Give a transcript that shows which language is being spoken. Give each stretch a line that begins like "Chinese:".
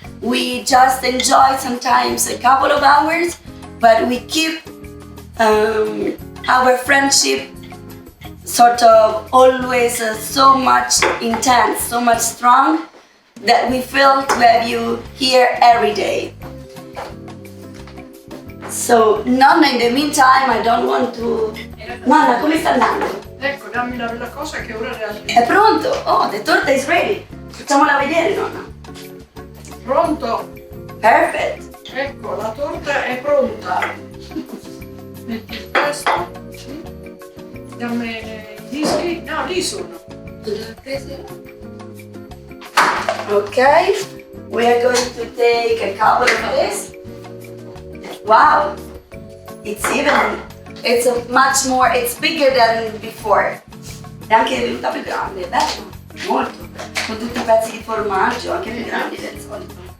English: We just enjoy sometimes a couple of hours, but we keep our friendship sort of always so much intense, so much strong, that we feel to have you here every day. So, Nonna, in the meantime, I don't want to...
Italian: Nonna, come sta andando? Ecco, dammi la cosa che ora realmente... È pronto?
English: Oh, the torta is ready.
Italian: Facciamola vedere, Nonna. Pronto?
English: Perfect.
Italian: Ecco, la torta è pronta. Metti il testo. Sì. Dammi i dischi. No, lì sono.
English: Okay, we are going to take a couple of this. Wow, it's much more, it's bigger than before.
Italian: È anche venuta più grande, bello, molto. Con tutti i pezzi di formaggio, anche più grandi del solito.